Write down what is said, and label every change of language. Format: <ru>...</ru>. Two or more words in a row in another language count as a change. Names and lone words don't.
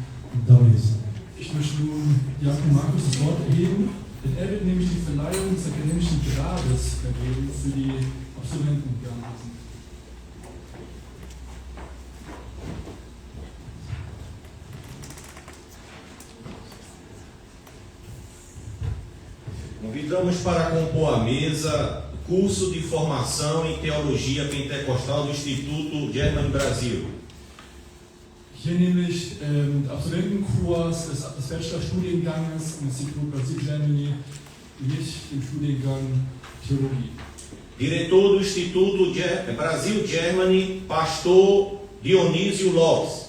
<pt>da mesa.</pt> <de>Ich möchte nun Jakob Markus das Wort erheben, denn er wird nämlich die Verleihung des akademischen Grades ergeben für die Absolventen der Anwesenden.</de> <pt>Convidamos para compor a mesa curso de formação em Teologia Pentecostal do Instituto Germany Brasil.</pt> <de>Hier nämlich der Absolventenkurs des Bachelorstudienganges im Institut Brasil Germany mit dem Studiengang Theologie.</de> <pt>Diretor do Instituto Brasil Germany, Pastor Dionísio Lopes.</pt>